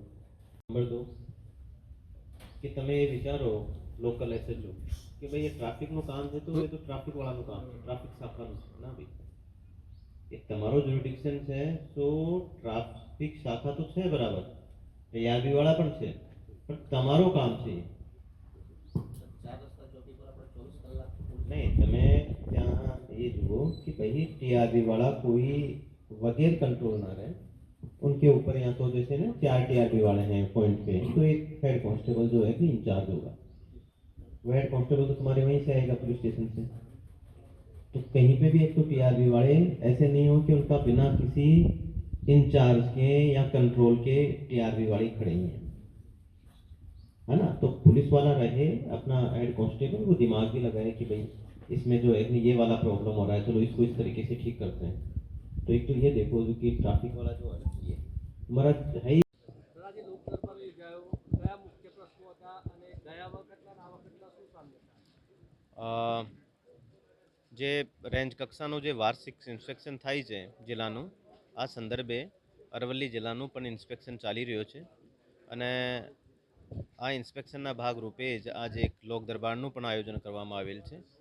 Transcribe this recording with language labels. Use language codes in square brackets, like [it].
[gu] Number 2 કે તમે એ વિચારો લોકલ એસએચઓ કે ભાઈ એ ટ્રાફિકનું કામ છે તો એ તો ટ્રાફિક વાળાનું કામ છે, ટ્રાફિક શાખાનું છે. ના ભાઈ, એ તમારો જ્યુરિડિક્શન છે તો ટ્રાફિક શાખા તો છે બરાબર, ટીઆરબી વાળા પણ છે, પણ તમારું કામ છે. [hi] नहीं [gu] તમે ત્યાં [hi] ये જુઓ कि भाई टीआरबी वाला कोई वगैर कंट्रोल ना रहे. उनके ऊपर यहाँ तो जैसे ना 4 टीआरबी वाले हैं पॉइंट पे, तो एक हेड कांस्टेबल जो है कि इंचार्ज होगा. वो हेड कांस्टेबल तो तुम्हारे वहीं से आएगा पुलिस स्टेशन से. तो कहीं पे भी एक तो टीआरबी वाले ऐसे नहीं हो कि उनका बिना किसी इंचार्ज के या कंट्रोल के टीआरबी वाले खड़े हैं, है ना. तो पुलिस वाला रहे अपना हेड कांस्टेबल, वो दिमाग भी लगाए कि भाई इसमें जो है ये वाला प्रॉब्लम हो रहा है, चलो इसको इस तरीके से ठीक करते हैं. तो एक तो ये देखो जो कि ट्रैफिक वाला जो है ये हमारा है [gu] ધોરાજી લોક દરબાર યોજાયો, કયા મુખ્ય પ્રશ્નો હતા અને ગયા વખતના આ વખતના શું સામ્ય હતા? જે રેન્જ કક્ષાનું જે વાર્ષિક ઇન્સ્પેક્શન થાય છે જિલ્લાનું, આ સંદર્ભે અરવલ્લી જિલ્લાનું પણ ઇન્સ્પેક્શન ચાલી રહ્યો છે અને આ ઇન્સ્પેક્શનના ભાગરૂપે જ આજે એક લોક દરબારનું પણ આયોજન કરવામાં આવેલ છે.